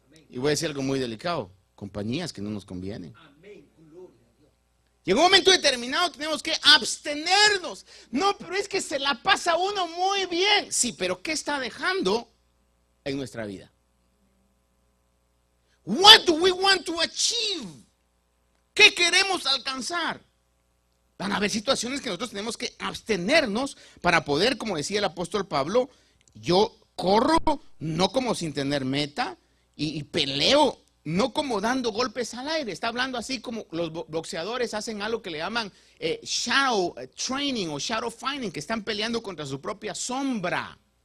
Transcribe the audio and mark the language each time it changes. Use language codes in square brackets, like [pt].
[es] Y voy a decir algo muy delicado, compañías que no nos convienen. Y en un momento determinado tenemos que abstenernos. No, pero es que se la pasa uno muy bien. Sí, pero ¿qué está dejando en nuestra vida? [en] What do we want to achieve? [es] ¿Qué queremos alcanzar? Van a haber situaciones que nosotros tenemos que abstenernos para poder, como decía el apóstol Pablo, yo corro no como sin tener meta y peleo no como dando golpes al aire. Está hablando así como los boxeadores hacen algo que le llaman shadow training o shadow fighting, que están peleando contra su propia sombra.